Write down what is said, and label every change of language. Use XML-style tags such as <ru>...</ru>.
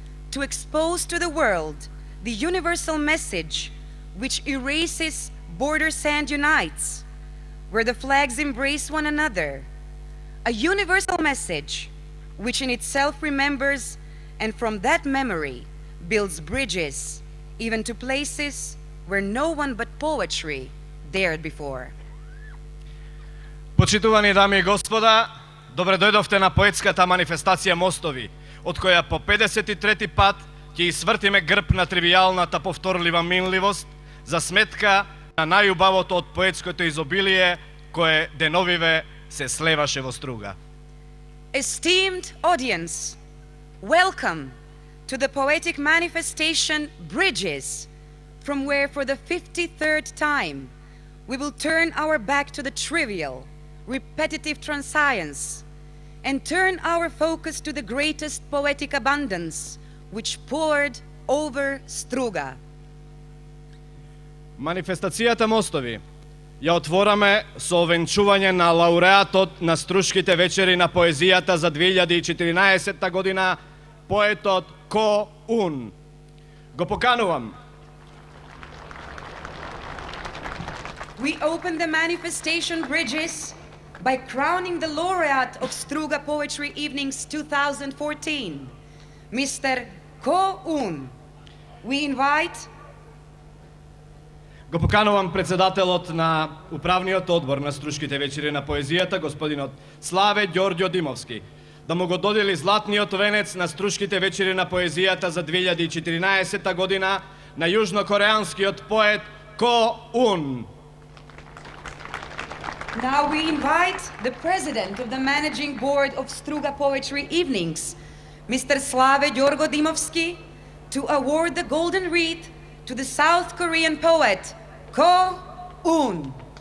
<en>to expose to the world the universal message which erases borders and unites, where the flags embrace one another, a universal message which in itself remembers and from that memory builds bridges even to places where no one but poetry dared before.</en> <mk>Почитувани дами и господа, добре дојдовте на поетската манифестација Мостови, од која по 53 пат ќе свртиме грб на тривијалната повторлива минливост за сметка на најубавото од поетското изобилие кое деновиве се слеваше во Струга.</mk> <en>Esteemed audience, welcome to the poetic manifestation Bridges, from where for the 53rd time we will turn our back to the trivial, repetitive transience and turn our focus to the greatest poetic abundance which poured over Struga.</en> <mk>Манифестацијата Мостови ја отвораме со овенчување на лауреатот на Струшките вечери на поезијата за 2014 година, поетот Ко Ун. Го поканувам.</mk> <en>We open the manifestation Bridges by crowning the laureate of Struga Poetry Evenings 2014, Mr. Ko Un. We invite</en> <mk>Го поканувам председателот на управниот одбор на Струшките вечери на поезијата, господинот Славе Ѓорѓо Димовски, да му го додели златниот венец на Струшките вечери на поезијата за 2014 година на јужнокореанскиот поет Ко Ун.</mk> <en>Now we invite the president of the managing board of Struga Poetry Evenings, Mr. Slave Gjorgo Dimovski, to award the golden wreath to the South Korean poet Ko Un.</en>